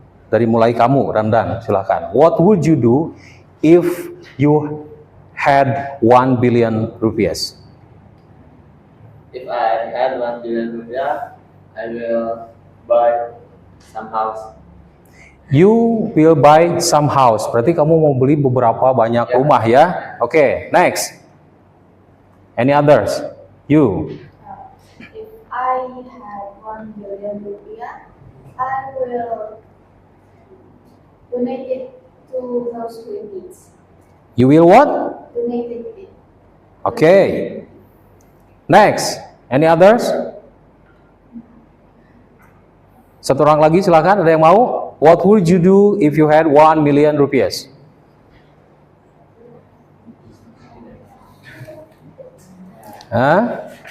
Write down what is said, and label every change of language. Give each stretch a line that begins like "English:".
Indonesian: Dari mulai kamu,
English: Ramdan,
Indonesian: silakan.
English: What would you do if you had 1 billion rupiahs? If I had 1 billion rupiah, I will buy some house. You will buy some house.
Indonesian: Berarti kamu mau beli beberapa banyak rumah ya?
English: Okay, next. Any others? You. If I had 1 billion rupiah, I will donate it to those who in need. You will what? Donate it. Okay. Next. Any others?
Indonesian: Satu orang lagi silakan. Ada yang mau?
English: What would you do if you had 1 million rupiahs? Huh?